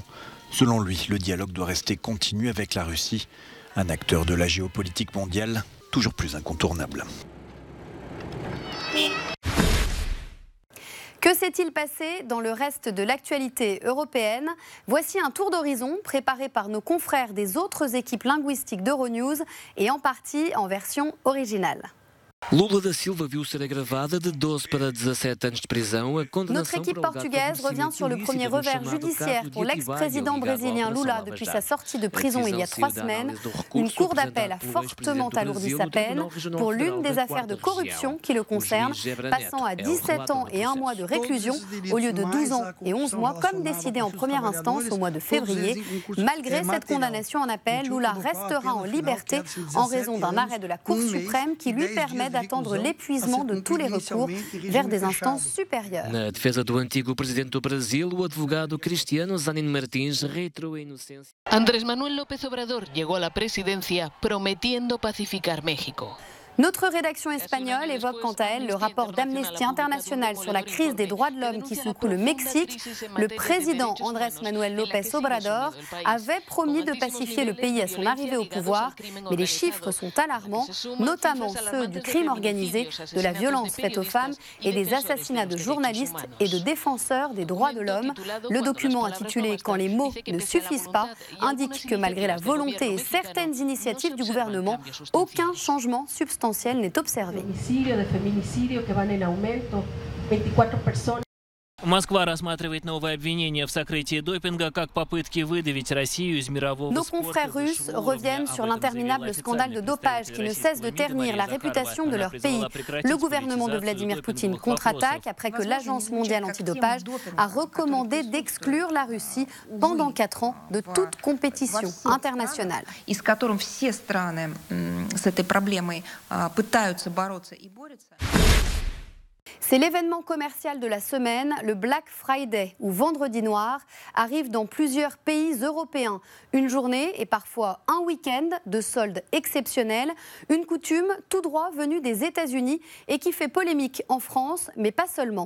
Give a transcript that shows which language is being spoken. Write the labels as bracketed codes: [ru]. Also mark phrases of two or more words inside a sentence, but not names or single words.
[fr] Selon lui, le dialogue doit rester continu avec la Russie, un acteur de la géopolitique mondiale toujours plus incontournable. Que s'est-il passé dans le reste de l'actualité européenne? Voici un tour d'horizon préparé par nos confrères des autres équipes linguistiques d'Euronews et en partie en version originale. [pt] Lula da Silva viu ser agravada de 12 para 17 anos de prisão. [fr] Notre équipe portugaise revient sur le premier revers judiciaire pour l'ex-président brésilien Lula depuis sa sortie de prison il y a 3 semaines. Une cour d'appel a fortement alourdi sa peine pour l'une des affaires de corruption qui le concerne, passant à 17 ans et 1 mois de réclusion au lieu de 12 ans et 11 mois comme décidé en première instance au mois de février. Malgré cette condamnation en appel, Lula restera en liberté en raison d'un arrêt de la Cour suprême qui lui permet d'attendre l'épuisement de tous les recours vers des instances supérieures. [pt] Na defesa do antigo presidente do Brasil, o advogado Cristiano Zanin Martins reiterou a inocência. [es] Andrés Manuel López Obrador llegó a la presidencia prometiendo pacificar México. [fr] Notre rédaction espagnole évoque quant à elle le rapport d'Amnesty International sur la crise des droits de l'homme qui secoue le Mexique. Le président Andrés Manuel López Obrador avait promis de pacifier le pays à son arrivée au pouvoir, mais les chiffres sont alarmants, notamment ceux du crime organisé, de la violence faite aux femmes et des assassinats de journalistes et de défenseurs des droits de l'homme. Le document intitulé « Quand les mots ne suffisent pas » indique que malgré la volonté et certaines initiatives du gouvernement, aucun changement substantiel n'est observé. [ru] Москва рассматривает новые обвинения в сокрытии допинга как попытки выдавить Россию из мирового [fr] Nos [ru] спорта. [fr] confrères russes reviennent sur l'interminable scandale de dopage qui ne cesse de ternir la réputation de leur pays. Le gouvernement de Vladimir Poutine contre-attaque après que l'Agence mondiale antidopage a recommandé d'exclure la Russie pendant 4 ans de toute compétition internationale. [ru] И с которым все страны с этой проблемой пытаются бороться и борются. [fr] C'est l'événement commercial de la semaine, le Black Friday ou Vendredi Noir, arrive dans plusieurs pays européens. Une journée et parfois un week-end de soldes exceptionnels, une coutume tout droit venue des États-Unis et qui fait polémique en France, mais pas seulement.